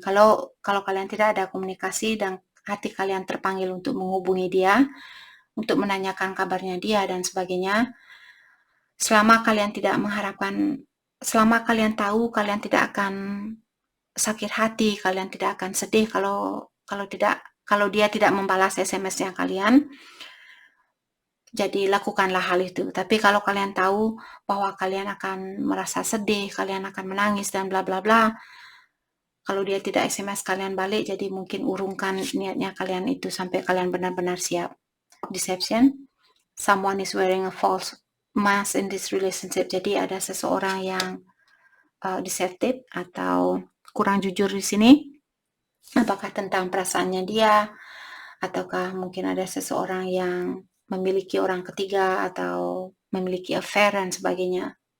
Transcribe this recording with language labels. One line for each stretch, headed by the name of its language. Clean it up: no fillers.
Indonesian: Kalau kalian tidak ada komunikasi dan hati kalian terpanggil untuk menghubungi dia, untuk menanyakan kabarnya dia dan sebagainya, selama kalian tidak mengharapkan, selama kalian tahu kalian tidak akan sakit hati, kalian tidak akan sedih kalau dia tidak membalas SMS-nya kalian, jadi lakukanlah hal itu. Tapi kalau kalian tahu bahwa kalian akan merasa sedih, kalian akan menangis dan bla bla bla, kalau dia tidak SMS kalian balik, jadi mungkin urungkan niatnya kalian itu sampai kalian benar-benar siap.
English: Deception, someone is wearing a false mask in this relationship.
Indonesian: Jadi ada seseorang yang deceptive atau kurang jujur di sini. Apakah tentang perasaannya dia, ataukah mungkin ada seseorang yang memiliki orang ketiga atau memiliki affair dan sebagainya.